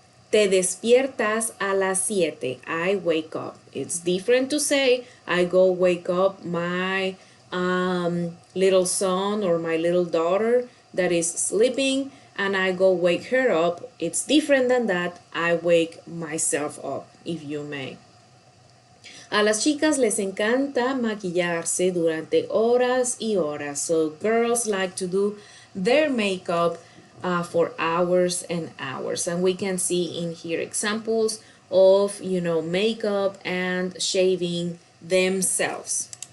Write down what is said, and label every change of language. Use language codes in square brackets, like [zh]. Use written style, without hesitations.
[es] Te despiertas a las 7. [en] I wake up. It's different to say I go wake up my little son or my little daughter that is sleeping and I go wake her up. It's different than that. I wake myself up, if you may. [es] A las chicas les encanta maquillarse durante horas y horas. [en] So girls like to do their makeup for hours and hours. And we can see in here examples of, makeup and shaving themselves.